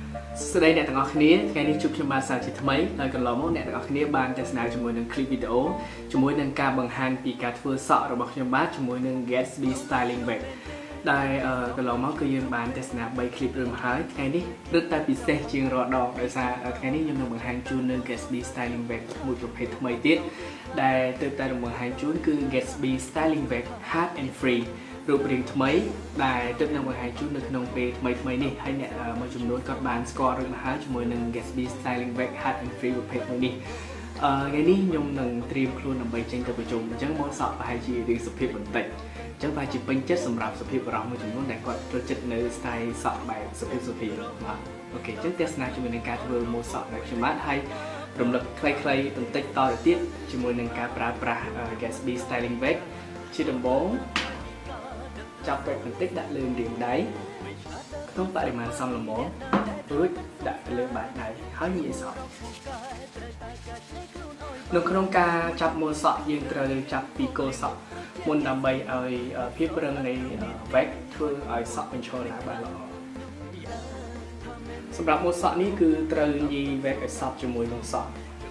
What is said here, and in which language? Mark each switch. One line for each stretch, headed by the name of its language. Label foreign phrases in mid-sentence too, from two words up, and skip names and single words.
Khmer: ស្ដីអ្នកទាំងអស់គ្នាថ្ងៃនេះជួបខ្ញុំបានសាជាថ្មីហើយកន្លងមកអ្នកទាំងអស់គ្នាបានទស្សនាជាមួយនឹង
English: clip video
Khmer: ជាមួយនឹងការបង្ហាញពីការធ្វើសក់របស់ខ្ញុំបាទជាមួយនឹង GATSBY styling bag ដែលកន្លងមកគឺយើងបានទស្សនា 3 clip រួចមកហើយ ថ្ងៃនេះរឹតតែពិសេសជាងរាល់ដងដោយសារថ្ងៃនេះខ្ញុំនឹងបង្ហាញជូននៅ GATSBY styling bag មួយប្រភេទថ្មីទៀតដែលទើបតែបង្ហាញជូនគឺ GATSBY styling bag HARD&FREE រូបរាងថ្មីដែលទើប នឹងបង្ហាញជូននៅក្នុងពេលថ្មីនេះហើយអ្នកមួយចំនួនក៏បានស្គាល់រួចមកហើយជាមួយនឹង GATSBY styling bag HARD&FREE ប្រភេទមួយនេះថ្ងៃនេះ ខ្ញុំនឹងត្រៀមខ្លួនដើម្បីចេញទៅប្រជុំអញ្ចឹងមកសក់ប្រហែលជារៀងសុភាពបន្តិចអញ្ចឹងប្រហែលជាពេញចិត្តសម្រាប់សុភាពបរិសុទ្ធមួយចំនួនដែលគាត់ចូលចិត្តនៅ style សក់បែបសុភាពបាទអូខេអញ្ចឹងទស្សនាជាមួយនឹងការធ្វើម៉ូដសក់របស់ខ្ញុំបាទហើយរំលឹកខ្លីៗបន្តិចតទៅទៀតជាមួយនឹងការប្រើប្រាស់ GATSBY styling bag ជាដំបូងចាប់បែបបន្តិចដាក់លើរាងដៃក្នុងបរិមាណសមល្មមរួចដាក់ទៅលើបាតដៃហើយងាយសក់ នៅក្នុងការចាប់ម៉ូដសក់យើងត្រូវចាប់ពីគល់សក់មុនដើម្បីឲ្យភាពរឹងនៃ bag ធ្វើឲ្យសក់បញ្ឈរឡើងបានល្អសម្រាប់ម៉ូដសក់នេះគឺត្រូវញី bag ឲ្យសប់ជាមួយនឹងសក់